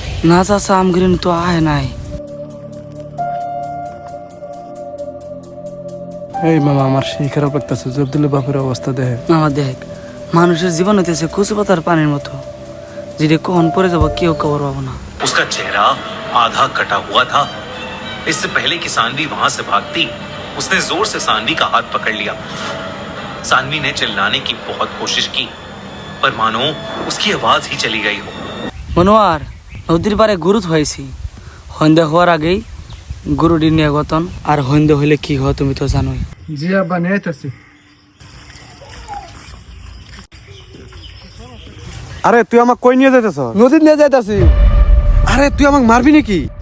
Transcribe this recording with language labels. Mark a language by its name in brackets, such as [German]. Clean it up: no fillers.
[Bangla] না চাচা আমগিরিন তো আয় নাই। এই মামা আমার সেই খারাপ লাগতেছে জব্দুলের বাপের অবস্থা দেখে। মামা দেখ, মানুষের জীবন হইতেছে কচু পাতার পানির মতো, যেটা কখন পরে যাবো কেউ খবর পাবো না। [Hindi] उसका चेहरा आधा कटा हुआ था। इससे पहले कि सानवी वहां से भागती, उसने जोर से सानवी का हाथ पकड़ लिया। सानवी ने चिल्लाने की बहुत कोशिश की, पर मानो उसकी आवाज ही चली गई हो। [Bangla] মনোয়ার, নদীর পারে গুরুত হয়েছি। সন্ধ্যা হওয়ার আগেই গরুটি নিয়ে গতন, আর সন্ধ্যা হইলে কি হয় তুমি তো জানোই। জি আব্বা নিয়ে আইতাছি। আরে তুই আমাকে কই নিয়ে যাইতেছ? নদী নিয়ে যাইতাছি। আরে তুই আমাকে মারবি নাকি?